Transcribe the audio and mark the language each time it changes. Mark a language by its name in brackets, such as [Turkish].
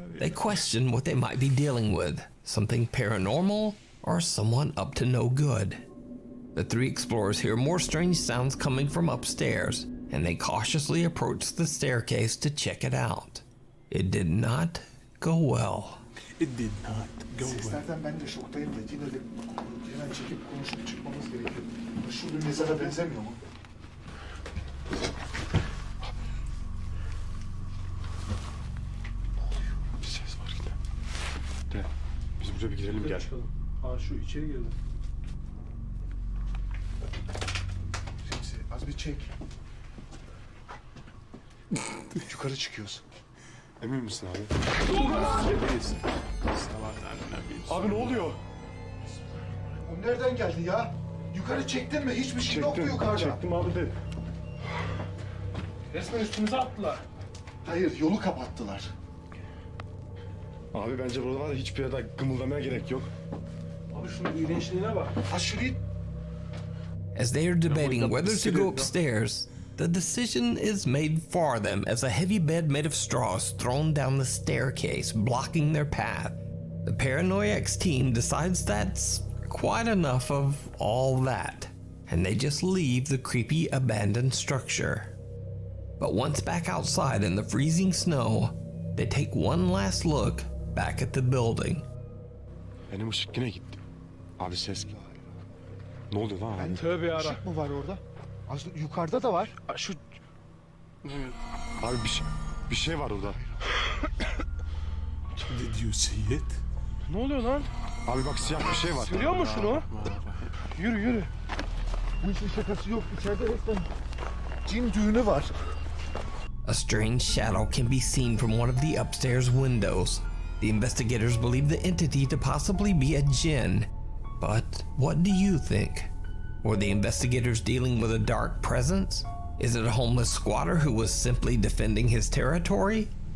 [English] They question what they might be dealing with. Something paranormal or someone up to no good. The three explorers hear more strange sounds coming from upstairs and they cautiously approached the staircase to check it out. It did not go well. It did not go well. [Turkish] Seslerden ben de şoktayım da yine de hemen çekip konuşup çıkmamız gerekiyor. Şu bir mezara benzemiyor mu? Bir ses var yine. De, biz buraya bir girelim gel. Aa şu içeri girdi. Az bir çek. Yukarı çıkıyoruz. Emin misin abi? Abi ne oluyor? O nereden geldi ya? Yukarı çektin mi? Hiçbir şey yok mu yukarıda? Çektim abi de. Resmen üstümüze attılar. Hayır, yolu kapattılar. Abi bence burada var ya hiçbir yerde gımıldamaya gerek yok. Abi şunun iğrençliğine bak. Ha şurayı... [English] As they are debating whether to go upstairs, the decision is made for them as a heavy bed made of straw is thrown down the staircase, blocking their path. The Paranoiacs team decides that's quite enough of all that, and they just leave the creepy abandoned structure. But once back outside in the freezing snow, they take one last look back at the building. [Turkish] Benim ışık yine gitti. Abi ses geldi. Ne oluyor lan abi? Tövbe yara. Işık mı var orada? Az yukarıda da var. Şu... Abi bir şey var orada. [English] Did you see it? [Turkish] Ne oluyor lan? Abi bak siyah bir şey var. Görüyor musun şunu? Yürü yürü. Bu işin şakası yok. İçeride resmen cin düğünü var. [English] A strange shadow can be seen from one of the upstairs windows. The investigators believe the entity to possibly be a djinn. But what do you think? Were the investigators dealing with a dark presence? Is it a homeless squatter who was simply defending his territory?